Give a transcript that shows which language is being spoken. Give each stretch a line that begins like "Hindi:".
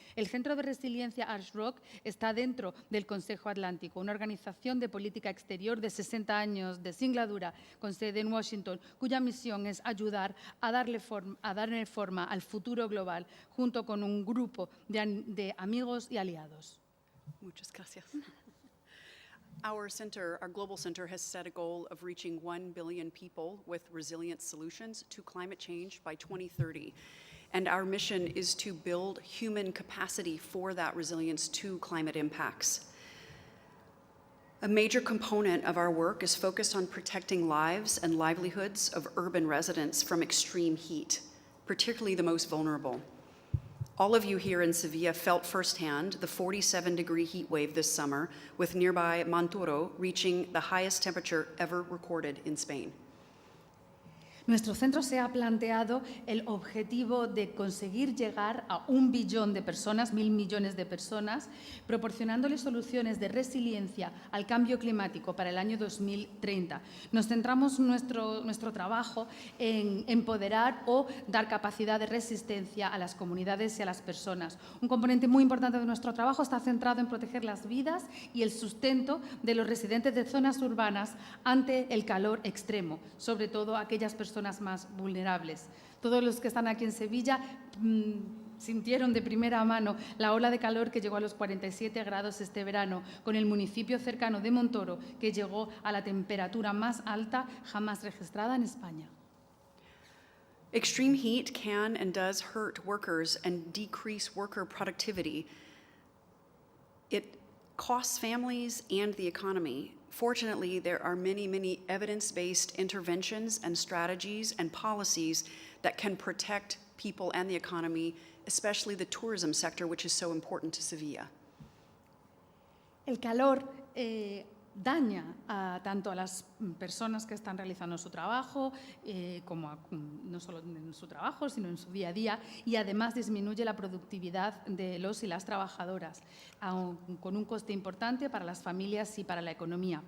Spanish: El Centro de Resiliencia Arsh Rock está dentro del Consejo Atlántico, una organización de política exterior de 60 años de singladura, con sede en Washington, cuya misión es ayudar a darle forma al futuro global, junto con un grupo de amigos y aliados. Muchas gracias.
English: Our global center, has set a goal of reaching 1 billion people with resilient solutions to climate change by 2030. And our mission is to build human capacity for that resilience to climate impacts. A major component of our work is focused on protecting lives and livelihoods of urban residents from extreme heat, particularly the most vulnerable. All of you here in Sevilla felt firsthand the 47-degree heat wave this summer, with nearby Montoro reaching the highest temperature ever recorded in Spain.
Spanish: Nuestro centro se ha planteado el objetivo de conseguir llegar a 1 billón de personas, 1.000 millones de personas, proporcionándoles soluciones de resiliencia al cambio climático para el año 2030. Nos centramos nuestro trabajo en empoderar o dar capacidad de resistencia a las comunidades y a las personas. Un componente muy importante de nuestro trabajo está centrado en proteger las vidas y el sustento de los residentes de zonas urbanas ante el calor extremo, sobre todo aquellas personas más vulnerables. Todos los que están aquí en Sevilla sintieron de primera mano la ola de calor que llegó a los 47 grados este verano, con el municipio cercano de Montoro, que llegó a la temperatura más alta jamás registrada en España.
English: Extreme heat can and does hurt workers and decrease worker productivity. It costs families and the economy. Fortunately, there are many, many evidence-based interventions and strategies and policies that can protect people and the economy, especially the tourism sector, which is so important to Sevilla.
Spanish: El calor daña tanto a las personas que están realizando su trabajo, como no solo en su trabajo, sino en su día a día, y además disminuye la productividad de los y las trabajadoras, con un coste importante para las familias y para la economía.